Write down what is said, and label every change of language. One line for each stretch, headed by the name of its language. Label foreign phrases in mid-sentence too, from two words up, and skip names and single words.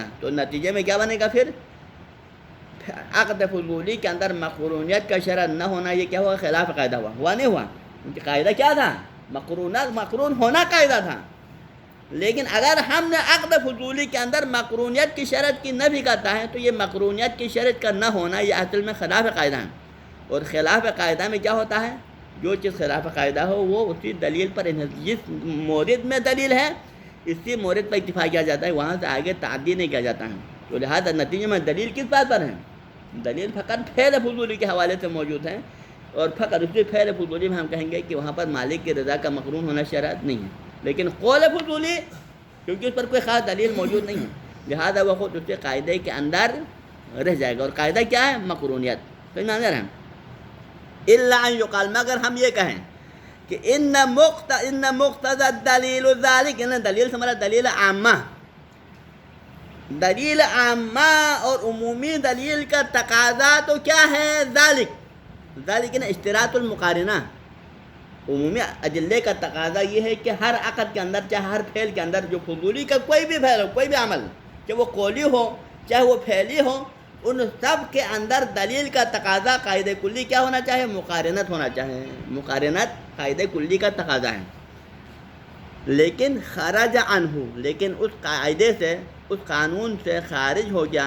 Urdu: تو نتیجے میں کیا بنے گا، پھر عقد فضولی کے اندر مقرونیت کا شرط نہ ہونا، یہ کیا ہوا، خلاف قاعدہ ہوا نہیں ہوا، کیونکہ قاعدہ کیا تھا، مقرون ہونا قاعدہ تھا، لیکن اگر ہم نے عقد فضولی کے اندر مقرونیت کی شرط کی نفی کرتا ہے تو یہ مقرونیت کی شرط کا نہ ہونا یہ اصل میں خلاف قاعدہ ہے. اور خلاف قاعدہ میں کیا ہوتا ہے؟ جو چیز خلاف قاعدہ ہو وہ اسی دلیل پر جس مورد میں دلیل ہے اسی مورد پر اکتفا کیا جاتا ہے، وہاں سے آگے تعدی نہیں کیا جاتا ہے. تو لہذا نتیجے میں دلیل کس بات پر ہے؟ دلیل فقط فعل فضولی کے حوالے سے موجود ہے، اور فقط اسی فعل فضولی میں ہم کہیں گے کہ وہاں پر مالک کی رضا کا مقرون ہونا شرط نہیں ہے. لیکن قول فضولی کیونکہ اس پر کوئی خاص دلیل موجود نہیں ہے، لہذا وہ خود اس کے قاعدے کے اندر رہ جائے گا. اور قاعدہ کیا ہے؟ مقرونیت. تو نظر ہے
Arabic: الا ان یقال،
Urdu: مگر ہم یہ کہیں کہ
Arabic: ان مقتضى الدلیل ذلك،
Urdu: دلیل سے مراد دلیل عامہ، دلیل عامہ اور عمومی دلیل کا تقاضا تو کیا ہے؟
Arabic: ذالک اشتراط المقارنہ.
Urdu: عمومی ادلے کا تقاضا یہ ہے کہ ہر عقد کے اندر چاہے ہر فعل کے اندر جو فضولی کا کوئی بھی فعل ہو، کوئی بھی عمل، چاہے وہ قولی ہو چاہے وہ فعلی ہو، ان سب کے اندر دلیل کا تقاضا قاعدہ کلی کیا ہونا چاہے؟ مقارنت ہونا چاہے. مقارنت قاعدہ کلی کا تقاضا ہے. لیکن
Arabic: خرج عنہ،
Urdu: لیکن اس قاعدے سے، اس قانون سے خارج ہو گیا.